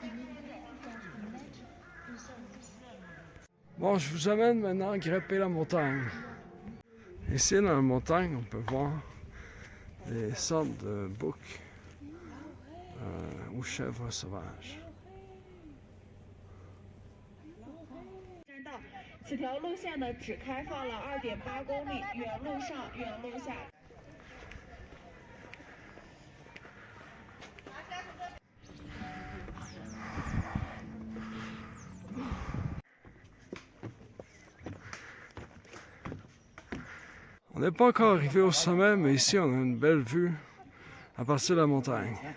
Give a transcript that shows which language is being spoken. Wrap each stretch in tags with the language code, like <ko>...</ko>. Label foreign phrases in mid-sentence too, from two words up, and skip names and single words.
<fr>Bon, je vous amène maintenant à grimper la montagne. Ici, dans la montagne, on peut voir des sortes de boucs ou chèvres sauvages.</fr> <zh>此条路线呢，只开放了2.8公里，原路上，原路下。</zh> <fr>On n'est pas encore arrivé au sommet, mais ici on a une belle vue à partir de la montagne.</fr>